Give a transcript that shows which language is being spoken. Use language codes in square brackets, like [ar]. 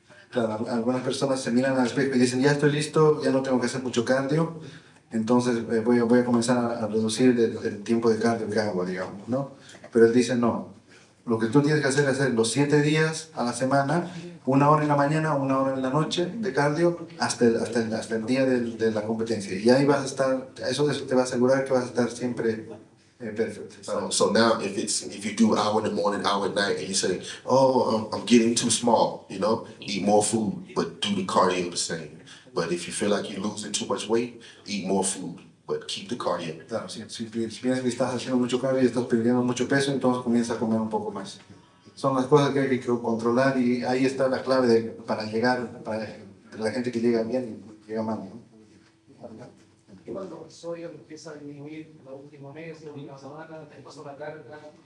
[es] Claro, algunas personas se miran al espejo y dicen, ya estoy listo, ya no tengo que hacer mucho cardio, entonces voy a comenzar a reducir el tiempo de cardio que hago, digamos, ¿no? Pero él dice, no, lo que tú tienes que hacer es hacer los 7 días a la semana, 1 hora en la mañana, 1 hora en la noche de cardio hasta el día de la competencia. Y ahí vas a estar, eso te va a asegurar que vas a estar siempre perfecto. [en] So now if you do hour in the morning, hour at night, and you say, oh, I'm getting too small, eat more food, but do the cardio the same. But if you feel like you're losing too much weight, eat more food, but keep the cardio. [es] Claro, si piensas que estás haciendo mucho cardio y estás perdiendo mucho peso, entonces comienza a comer un poco más. Son las cosas que hay que controlar y ahí está la clave para la gente que llega bien y llega mal, ¿no? Cuando el sodio empieza a disminuir en los últimos meses, últimas semanas, después de la carga.